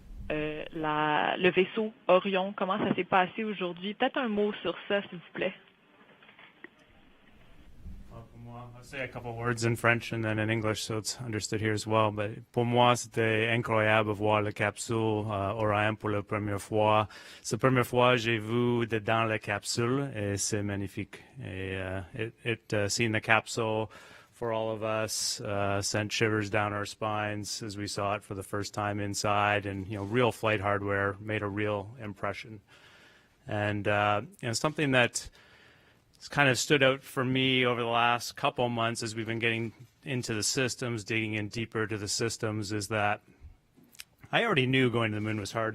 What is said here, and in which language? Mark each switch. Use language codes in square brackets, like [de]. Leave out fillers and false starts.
[fr] Le vaisseau Orion, comment ça s'est passé aujourd'hui? Peut-être un mot sur ça, s'il vous plaît. [en] I'll say a couple words in French and then in English so it's understood here as well. [fr] But pour moi, c'était incroyable voir la capsule Orion pour la première fois. C'est la première fois que j'ai vu dedans la capsule et c'est magnifique. [en] Et seeing the capsule for all of us sent shivers down our spines as we saw it for the first time inside, and real flight hardware made a real impression. And something that it's kind of stood out for me over the last couple of months as we've been getting into the systems, digging in deeper to the systems, is that I already knew going to the moon was hard.